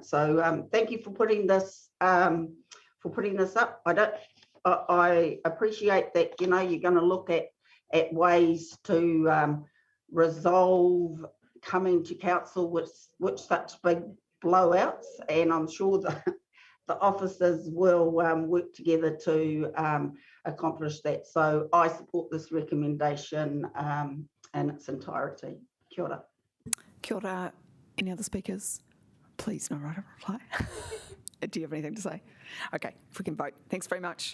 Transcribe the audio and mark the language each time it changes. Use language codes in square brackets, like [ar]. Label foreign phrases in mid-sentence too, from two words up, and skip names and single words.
[en] So thank you for putting this up. I appreciate that, you know, you're going to look at ways to resolve coming to council with such big blowouts, and I'm sure that the officers will work together to accomplish that. So I support this recommendation in its entirety. [mi] Kia ora. Kia ora. [en] Any other speakers? Please, no right of reply. Do you have anything to say? Okay, if we can vote. Thanks very much.